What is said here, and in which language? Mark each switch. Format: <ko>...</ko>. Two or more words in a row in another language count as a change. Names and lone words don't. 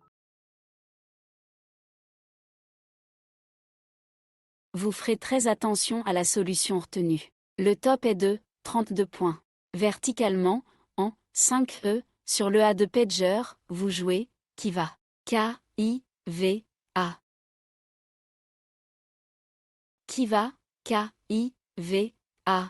<fr>Vous ferez très attention à la solution retenue. Le top est de 32 points. Verticalement, en 5E, sur le A de pager, vous jouez Kiva. K-I-V-A. Kiva, K-I-V-A.</fr>